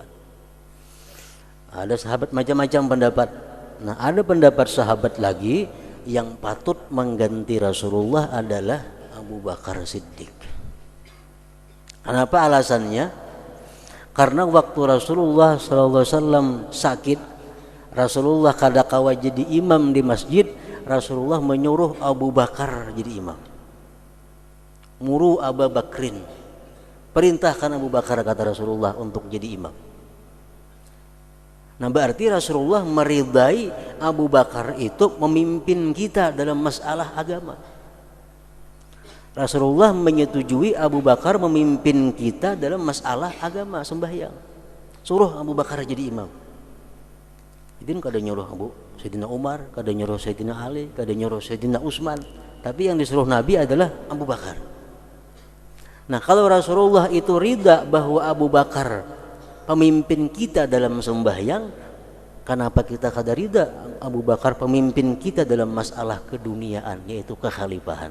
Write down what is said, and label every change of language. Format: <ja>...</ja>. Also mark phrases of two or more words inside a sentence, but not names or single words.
<id>Ada sahabat macam-macam pendapat. Nah, ada pendapat sahabat lagi yang patut mengganti Rasulullah adalah Abu Bakar Siddiq. Kenapa alasannya? Karena waktu Rasulullah SAW sakit, Rasulullah</id> <bjn>kada kawa</bjn> <id>jadi imam di masjid, Rasulullah menyuruh Abu Bakar jadi imam.</id> <ar>مروا أبا بكر,</ar> <id>perintahkan Abu Bakar, kata Rasulullah, untuk jadi imam. Nah, berarti Rasulullah meridai Abu Bakar itu memimpin kita dalam masalah agama. Rasulullah menyetujui Abu Bakar memimpin kita dalam masalah agama sembahyang. Suruh Abu Bakar jadi imam. Itu kada nyuruh Sayyidina Umar, kada nyuruh Sayyidina Ali, kada nyuruh Sayyidina Utsman, tapi yang disuruh Nabi adalah Abu Bakar. Nah, kalau Rasulullah itu ridha bahwa Abu Bakar pemimpin kita dalam sembahyang, kenapa kita kada ridha Abu Bakar pemimpin kita dalam masalah keduniaan, yaitu kekhalifahan?</id>